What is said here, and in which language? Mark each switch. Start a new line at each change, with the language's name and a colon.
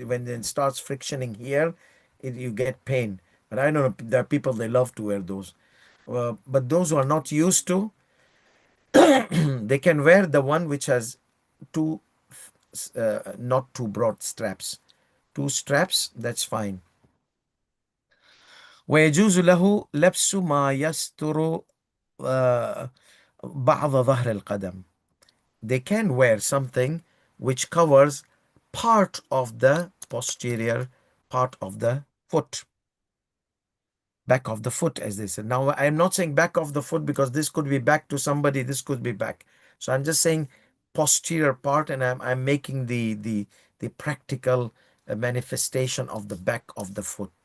English: When it starts frictioning here, you get pain. But I know there are people they love to wear those. But those who are not used to, they can wear the one which has two not too broad straps. Two straps, that's fine.
Arabic: ويجوز له لبس ما يستر uh, بعض ظهر القدم.
English: They can wear something which covers part of the posterior part of the foot. Back of the foot, as they said. Now, I'm not saying back of the foot because this could be back to somebody, this could be back. So I'm just saying posterior part, and I'm making the practical manifestation of the back of the foot.